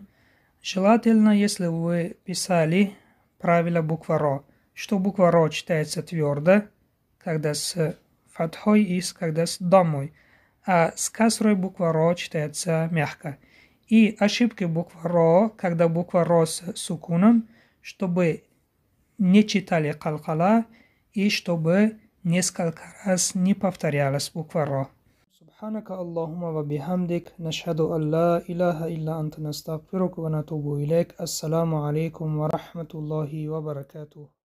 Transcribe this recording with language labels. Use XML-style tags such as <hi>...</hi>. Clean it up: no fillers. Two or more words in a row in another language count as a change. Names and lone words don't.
<ru>Желательно, если вы писали правила буква ро, что буква ро читается твердо, когда с фатхой и когда с дамой, а с касрой буква ро читается мягко. И ошибки буквы ро, когда буква ро с сукуном, чтобы не читали калкала и чтобы несколько раз не повторялась буква ро.</ru> <ar>سبحانك اللهم وبحمدك نشهد أن لا إله إلا أنت نستغفرك ونتوب إليك. السلام عليكم ورحمة الله وبركاته.</ar>